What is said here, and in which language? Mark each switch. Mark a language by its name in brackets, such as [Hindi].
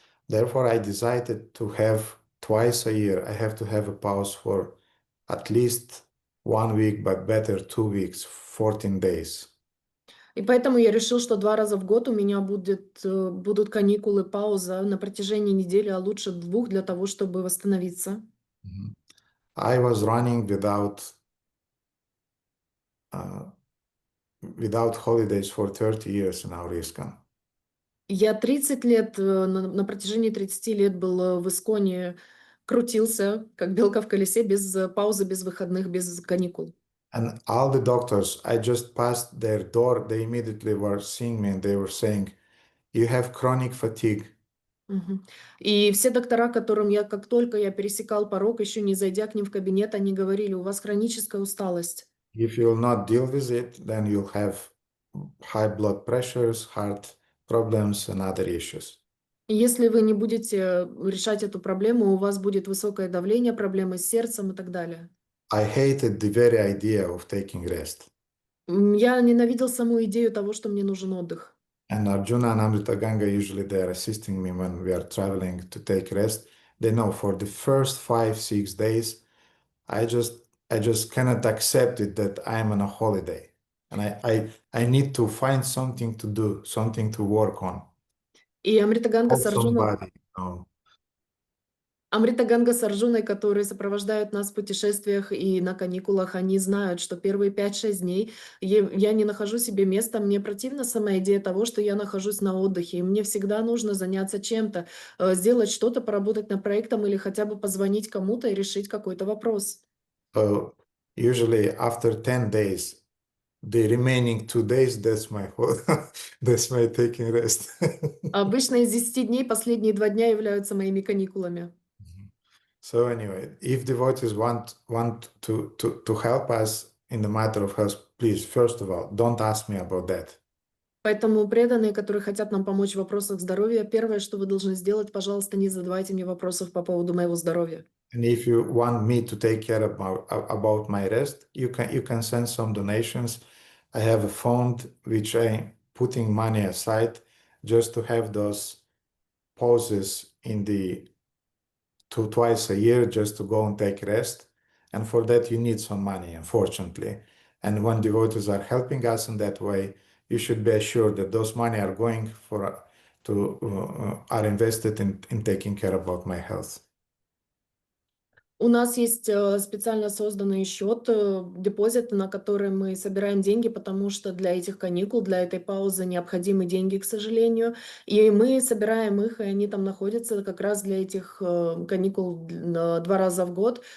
[English] Therefore, I decided to have twice a year, I have to have a pause for at least 1 week, but better 2 weeks, 14 days. [Russian] И поэтому я решил, что 2 раза в год у меня будут каникулы, пауза на протяжении недели, а лучше 2 для того, чтобы восстановиться. Mhm. [English] I was running without holidays for 30 years in our ISKCON. [Russian] Я 30 лет, на протяжении 30 лет был в ИСКОНе, крутился, как белка в колесе, без паузы, без выходных, без каникул. [English] And all the doctors, I just passed their door, they immediately were seeing me and they were saying, you have chronic fatigue. Мгм. [Russian] И все доктора, которым как только я пересекал порог, еще не зайдя к ним в кабинет, они говорили: у вас хроническая усталость. [English] If you will not deal with it, then you'll have high blood pressures, heart problems, and other issues. [Russian] И если вы не будете решать эту проблему, у вас будет высокое давление, проблемы с сердцем и так далее. [English] I hated the very idea of taking rest. [Russian] Я ненавидел саму идею того, что мне нужен отдых. [English] And Arjuna and Amrita Ganga, usually they are assisting me when we are traveling to take rest. They know for the first 5-6 days, I just cannot accept it that I'm on a holiday. And I need to find something to do, something to work on. [Russian] И Амрита Ганга с [English] Help [Russian] Арджуной, [English] somebody, you know. [Russian] Амрита Ганга с Арджуной, которые сопровождают нас в путешествиях и на каникулах, они знают, что первые 5-6 дней я не нахожу себе места. Мне противна сама идея того, что я нахожусь на отдыхе. И мне всегда нужно заняться чем-то, сделать что-то, поработать над проектом или хотя бы позвонить кому-то и решить какой-то вопрос. [English] So usually after 10 days, the remaining 2 days, that's my that's my taking rest. [Russian] Обычно из 10 дней последние 2 дня являются моими каникулами. [English] So anyway, if devotees want to help us in the matter of health, please, first of all, don't ask me about that. [Russian] Поэтому преданные, которые хотят нам помочь в вопросах здоровья, первое, что вы должны сделать, пожалуйста, не задавайте мне вопросов по поводу моего здоровья. [English] And if you want me to take care of about my rest, you can send some donations. I have a fund which I'm putting money aside just to have those pauses in the twice a year just to go and take rest. And for that, you need some money, unfortunately. And when devotees are helping us in that way, you should be assured that those money are going are invested in taking care about my health. [Russian] У нас есть специально созданный счет, депозит, на который мы собираем деньги, потому что для этих каникул, для этой паузы необходимы деньги, к сожалению. И мы собираем их, и они там находятся как раз для этих каникул 2 раза в год.